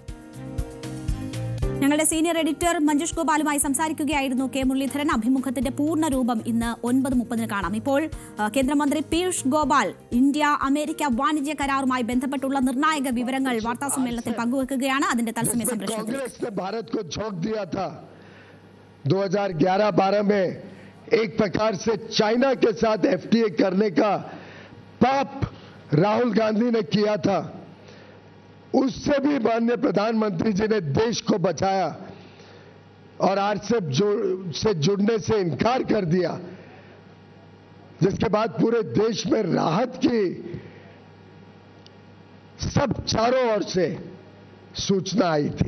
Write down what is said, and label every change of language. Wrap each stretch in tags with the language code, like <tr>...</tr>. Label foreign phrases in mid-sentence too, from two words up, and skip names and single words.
<ml>ഞങ്ങളുടെ സീനിയർ എഡിറ്റർ മഞ്ജുഷ് ഗോപാലുമായി സംസാരിക്കുകയായിരുന്നു കെ മുരളീധരൻ. അഭിമുഖത്തിന്റെ പൂർണ്ണ രൂപം ഇന്ന് 9:30 കാണാം. ഇപ്പോൾ കേന്ദ്രമന്ത്രി പീയൂഷ് ഗോപാൽ ഇന്ത്യ അമേരിക്ക വാണിജ്യ കരാറുമായി ബന്ധപ്പെട്ടുള്ള നിർണായക വിവരങ്ങൾ വാർത്താസമ്മേളനത്തിൽ പങ്കുവെക്കുകയാണ്. അതിന്റെ തത്സമയ സംപ്രേഷണത്തിൽ</ml> <hi>2011-12 में एक प्रकार से चाइना के साथ FTA करने का पाप राहुल गांधी ने किया था, उससे भी माननीय प्रधानमंत्री जी ने देश को बचाया और RCEP से जुड़ने से इनकार कर दिया, जिसके बाद पूरे देश में राहत की सब चारों ओर से सूचना आई थी।</hi>